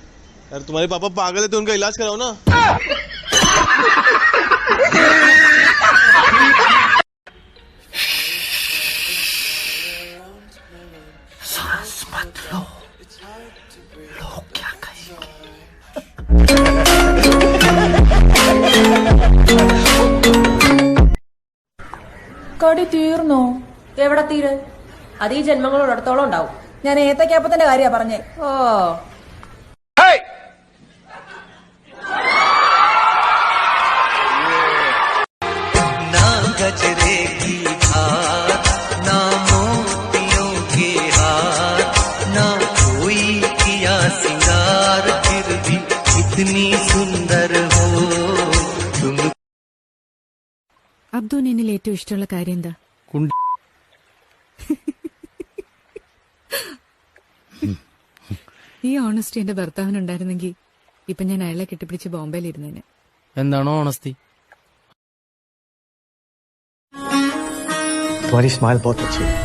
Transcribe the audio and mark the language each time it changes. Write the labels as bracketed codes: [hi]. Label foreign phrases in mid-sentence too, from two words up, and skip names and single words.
[hi] यार तुम्हारे पापा पागल है तो उनका इलाज कराओ ना। सांस मत लो, लोग क्या कहेंगे? [ml] കടി തീർന്നോ? എവിടെ തീര്? അത് ഈ ജന്മങ്ങളോടത്തോളം ഉണ്ടാവും. ഞാൻ ഏത്തക്കാപ്പത്തിന്റെ കാര്യ പറഞ്ഞേ. ഓ [hi] ना गजरे की धार, ना मोतियों के हार, ना कोई किया सिंगार, फिर भी इतनी सुंदर हो तुम. अब [ml] അബ്ദുവിന് എന്നിൽ ഏറ്റവും ഇഷ്ടമുള്ള കാര്യം എന്താ? ഈ ഓണസ്റ്റി എന്റെ ഭർത്താവിനുണ്ടായിരുന്നെങ്കിൽ ഇപ്പൊ ഞാൻ അയാളെ കെട്ടിപ്പിടിച്ച് ബോംബെയിലിരുന്നേനെ. എന്താണോ ഓണസ്റ്റി? [hi] तुम्हारी स्माइल बहुत अच्छी है।